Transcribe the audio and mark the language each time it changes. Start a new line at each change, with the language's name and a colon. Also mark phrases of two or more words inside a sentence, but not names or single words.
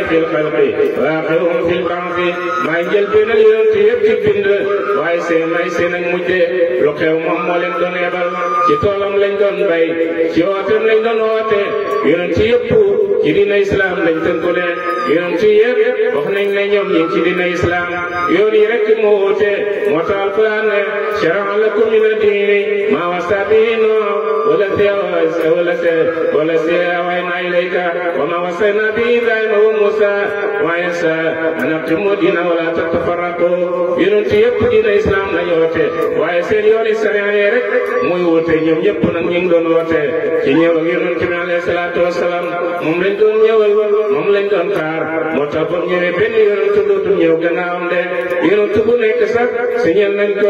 Arabic: في الخلق وآخرهم في البعث
Wolof: maay njëlbéenal yonent yëpp ci bind waaye seen ak mujje lu xew moom moo leen doon yebal ci toolam lañ doon bay ci ooteem lañ doon oote yonent yëpp ci diina islam lañ tënku leen yonent yëpp wax nañ ne ñoom ñi ci diina islam yoon yi rek moo woote moo tax alquran ne
Arabic: شرع لكم من الدين ما وصى به نوح والذي أوحينا إليك وما وصينا به إبراهيم وموسى وعيسى أن أقيموا الدين ولا تتفرقوا
Wolof: yonent yëpp diina islam lañu woote waaye seen yooni sariya yi rek muy woote ñoom ñëpp nag ñu ngi doon woote ci ñëw ak yonent bi
Arabic: عليه الصلاة والسلام
Wolof: moom lañ doon ñëwal moom lañ doon xaar moo tax ba ñëwee benn yonent dootul ñëw gannaawam de yonent bu nekk sax si ñeen nañ ko